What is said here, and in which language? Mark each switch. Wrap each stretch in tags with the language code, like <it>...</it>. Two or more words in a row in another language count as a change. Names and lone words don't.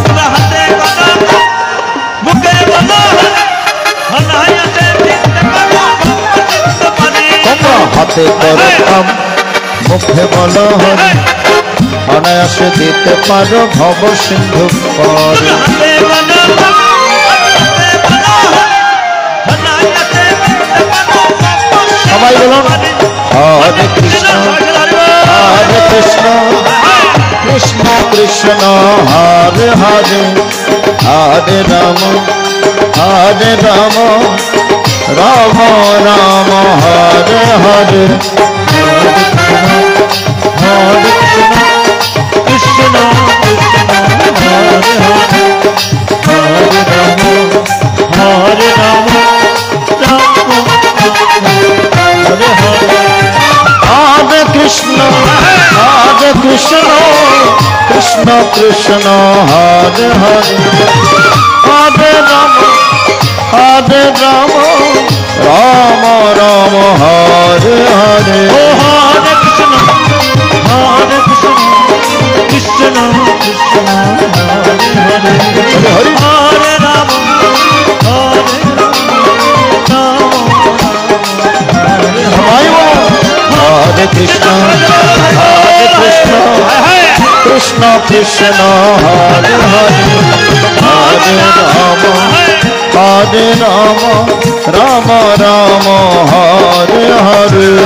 <bn>হাতে করো কম, মুখে বলো হরি, অনায়াসে দিতে পারো ভব সিন্ধু পারি। সবাই বলুন</bn> <sa>হরে কৃষ্ণ হরে কৃষ্ণ কৃষ্ণ কৃষ্ণ হরে হরে, হরে রাম হরে রাম রাম রাম হরে হরে। হরে কৃষ্ণ হরে হরে, হরে রাম হরে রাম, রাম হরে হরে। হরে কৃষ্ণ হরে কৃষ্ণ কৃষ্ণ কৃষ্ণ হরে হরে, হরে রাম হরে রাম রাম রাম হরে হরে। ও হরে কৃষ্ণ কৃষ্ণ কৃষ্ণ হরে হরে, হরে হরে রাম হরে রাম,</sa> <bn>সবাই বলুন</bn> <sa>হরে কৃষ্ণ হরে কৃষ্ণ কৃষ্ণ কৃষ্ণ হরে হরে, হরে রাম হরে রাম রাম রাম হরে হরে।</sa>